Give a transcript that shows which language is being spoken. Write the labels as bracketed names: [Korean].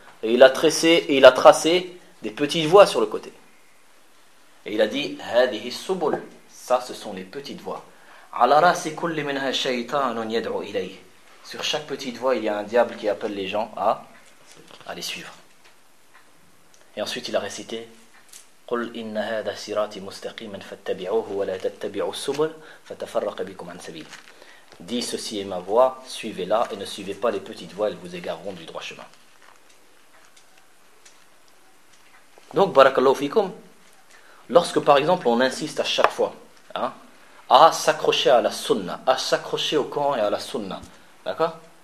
[French] Et il a tracé des petites voies sur le côté. Et il a dit, hadhihi subul, ça ce sont les petites voies. Ala rasi kulli minha shaytanun yad'u ilayhi. Sur chaque petite voie, il y a un diable qui appelle les gens à les suivre. [Arabic] Et ensuite, il a récité: قل إن هذا صراطي مستقيما فاتبعوه ولا تتبعوا السبل فتفرق بكم عن سبيل. [French] Dis, ceci est ma voie, suivez-la et ne suivez pas les petites voies, elles vous égareront du droit chemin. Donc, barakallahu fikum. Lorsque, par exemple, on insiste à chaque fois, hein, à s'accrocher à la sunna, à s'accrocher au Coran et à la sunna, d'accord?